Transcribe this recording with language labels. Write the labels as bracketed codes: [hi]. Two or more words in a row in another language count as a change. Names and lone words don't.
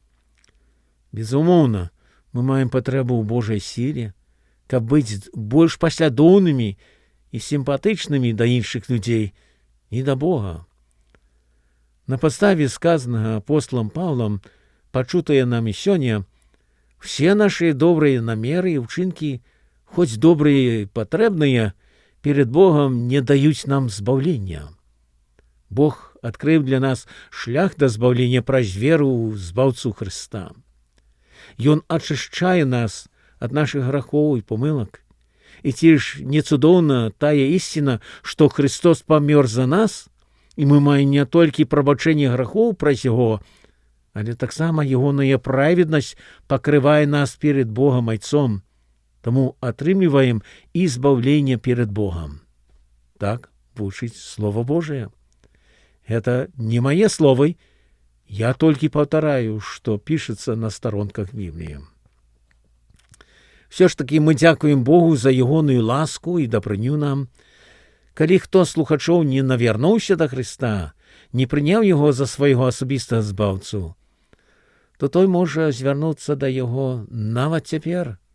[be] Безумоўна, мы маем патрэбу ў Божай сіле, каб быць больш паслядоўнымі і сімпатычнымі да іншых людзей і да Бога. На падставе сказанага апосталам Паўлам, пачутае нам і сёння, [ru] все наши [be] добрыя намеры і ўчынкі, хоць добрыя і патрэбныя, перед Богом не даюць нам збаўлення. Бог адкрыў для нас шлях да збаўлення праз веру ў збаўцу Хрыста. Ён ачышчае нас ад нашых грахоў і памылак. І ці ж не цудоўна тая ісціна, што Христос памёр за нас, і мы маем не толькі прабачэнне грахоў праз яго, але таксама ягоная праведнасць пакрывае нас [ru] перед Богом [be] Айцом, таму атрымліваем і збаўленне [ru] перед Богом. Так вучыць Слово Божие. [be] Это не мае словы, я толькі паўтараю, што пішацца на старонках Бібліі. Все ж таки мы дзякуем Богу за ягоную ласку і дабрыню нам. Калі хто з слухачоў не навярнуўся да Хрыста, не прыняў яго за свайго асабістага збаўцу, то той можа звярнуцца да яго нават цяпер.